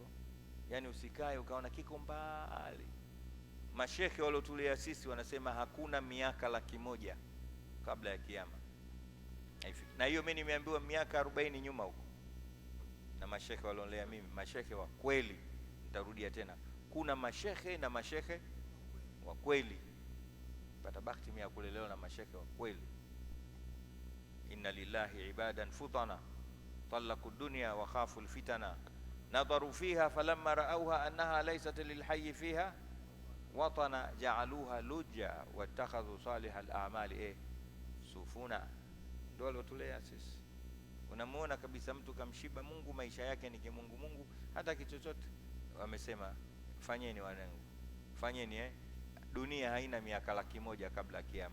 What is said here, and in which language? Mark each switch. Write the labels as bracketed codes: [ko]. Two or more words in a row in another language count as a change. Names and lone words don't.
[sw] Yaani usikae ukaona kiko mbali. Mashekhe waliotulia sisi wanasema hakuna miaka 100,000 kabla ya kiyama. Na hiyo mimi nimeambiwa miaka 40 nyuma huko. Na mashekhe waliolea mimi, mashekhe wa kweli. Nitarudia tena, kuna mashekhe na mashekhe wa kweli. Pata bahati mimi ya kulelewa na mashekhe wa kweli. [ar] إن لله عبادا فطنا طلقوا دنيا وخافوا الفتنا نظروا فيها فلما رأوها أنها ليست للحي فيها وطنا جعلوها لجة واتخذوا صالح الأعمال سفنا. [sw] Ndio walotulea sisi. Unamuona kabisa mtu kamshiba Mungu, maisha yake ni kimungu Mungu, hata kichochote. Wamesema fanyeni wanangu, fanyeni dunia haina miaka 100,000 kabla kiyama.